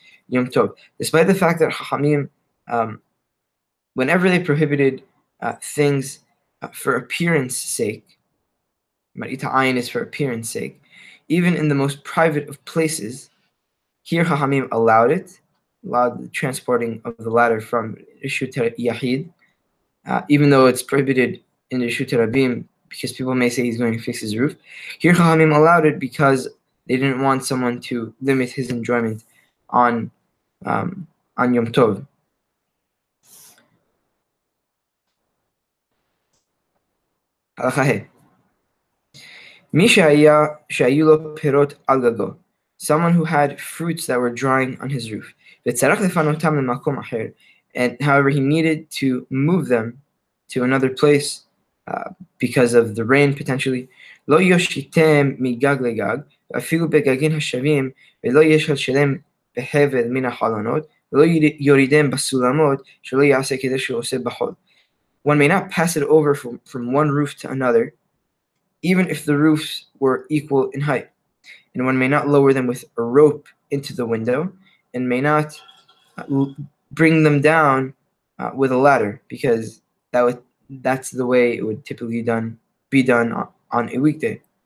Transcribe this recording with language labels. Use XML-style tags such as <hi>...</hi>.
<en>Despite the fact that Chachamim, whenever they prohibited things for appearance sake, Marita Ayin is for appearance sake, even in the most private of places, here Chachamim allowed the transporting of the ladder from Reshut Yahid, even though it's prohibited in Reshut Rabim because people may say he's going to fix his roof. Here Chachamim allowed it because they didn't want someone to limit his enjoyment on Yom Tov.</en> <he>הלכה ה' מי שהיו לו פירות על גגו,</he> <en>someone who had fruits that were drying on his roof,</en> <he>וצריך לפנותם למקום אחר,</he> <en>and however he needed to move them to another place because of the rain potentially,</en> <he>לא יושיטם מגג לגג, ואפילו בגגים השווים, ולא ישלשלם בהבל מן החלונות, ולא יורידם בסולמות, שלא יעשה כדי שהוא עושה בחול.</he> <en>One may not pass it over from one roof to another, even if the roofs were equal in height. And one may not lower them with a rope into the window, and may not bring them down with a ladder, because that's the way it would typically be done on a weekday.</en>